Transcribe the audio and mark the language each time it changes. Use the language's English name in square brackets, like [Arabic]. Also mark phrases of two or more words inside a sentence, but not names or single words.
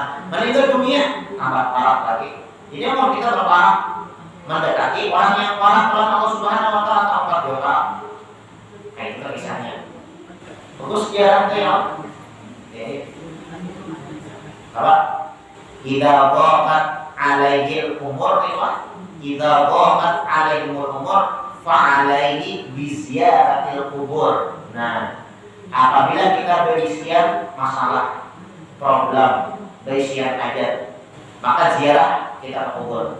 [Indonesian] Meninggal dunia, tambah parah lagi. Jadi mau kita berparah mendekati orang yang parah dalam Allah [Arabic] سبحانه وتعالى [Indonesian] tanpa doa. Kayak itu kisahnya. Terus jarang kayak apa? [Arabic] إذا ضاقت عليه الأمور itu إذا ضاقت عليه الأمور فعليه بزيارة القبور. [Banjar] Nah, apabila kita berisian masalah, problem, berisian hajat, maka ziarah kita ke kubur.